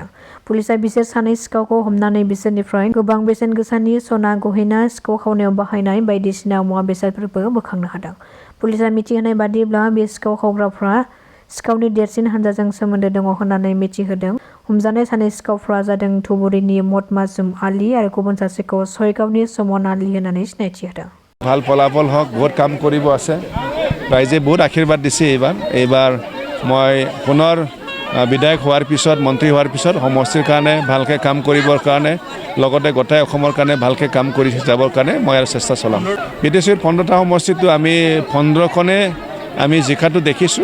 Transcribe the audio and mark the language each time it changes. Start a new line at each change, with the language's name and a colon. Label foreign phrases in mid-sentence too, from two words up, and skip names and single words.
Bodo: पुलिसआ बिसोर 2 सिखावखौ हमनानै बिसोरनिफ्राय गोबां बेसेन गोसानि सना गहेना, सिखाव खावनायाव बाहायनाय बायदिसिना मुवा बेसादफोरबो बोखांनो हादों। पुलिसआ मिथिहोनाय बादिब्ला बे सिखाव खावग्राफ्रा सिखावनि देरसिन हानजाजों सोमोन्दो दङ होननानै मिथिहोदों। हमजानाय 2 सिखावफ्रा जादों धुबुरीनि मदमाजुम आली आरो गुबुन सासेखौ सयगावनि समन आली होननानै सिनायथि होदों।
Assamese: ভাল ফলাফল হওক, বহুত কাম কৰিব আছে। ৰাইজে বহুত আশীৰ্বাদ দিছে। এইবাৰ মই পুনৰ বিধায়ক হোৱাৰ পিছত, মন্ত্ৰী হোৱাৰ পিছত সমষ্টিৰ কাৰণে ভালকৈ কাম কৰিবৰ কাৰণে, লগতে গোটেই অসমৰ কাৰণে ভালকৈ কাম কৰি যাবৰ কাৰণে মই আৰু চেষ্টা চলাম। বিটিচিৰ 15টা সমষ্টিটো আমি 15খনে আমি জিকাটো দেখিছোঁ।